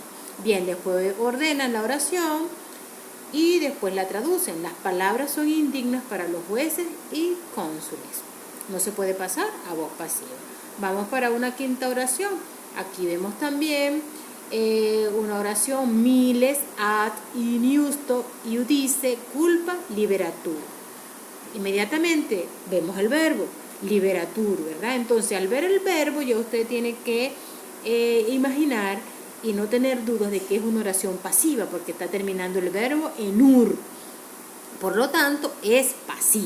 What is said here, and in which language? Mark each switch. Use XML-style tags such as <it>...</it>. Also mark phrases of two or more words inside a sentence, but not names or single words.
<es>Bien, después ordenan la oración y después la traducen. Las palabras son indignas para los jueces y cónsules. No se puede pasar a voz pasiva. Vamos para una quinta oración. Aquí vemos también una oración</es> <la>miles ad iniusto iudice culpa liberatur.</la> <es>Inmediatamente vemos el verbo liberatur, ¿verdad? Entonces al ver el verbo ya usted tiene que imaginar y no tener dudas de que es una oración pasiva porque está terminando el verbo en ur. Por lo tanto, es pasiva.</es>